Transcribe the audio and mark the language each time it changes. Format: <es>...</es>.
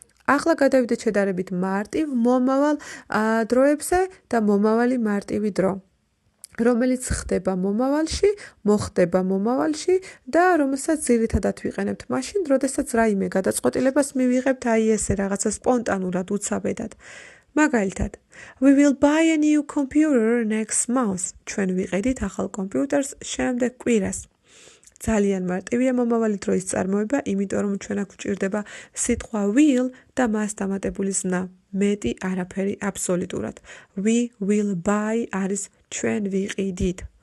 <ka>ახლა გადავიდეთ შედარებით მარტივ მომავალ დროებზე და მომავალი მარტივი დრო, რომელიც ხდება მომავალში, მოხდება მომავალში და რომელსაც ძირითადად ვიყენებთ მაშინ, როდესაც რაიმე გადაწყვეტილებას მივიღებთ აი ესე რაღაცა სპონტანურად, უცაბედად. მაგალითად,</ka> <en>we will buy a new computer next month.</en> <ka>ჩვენ ვიყიდით ახალ კომპიუტერს შემდეგ კვირას. ძალიან მარტივია მომავალი დროის წარმოება, იმიტომ რომ ჩვენ აქ გვჭირდება სიტყვა will და მას დამატებული ზნა. მეტი არაფერი აბსოლუტურად.</ka> <en>We will buy</en> <ka>არის ჩვენ ვიყიდით.</ka>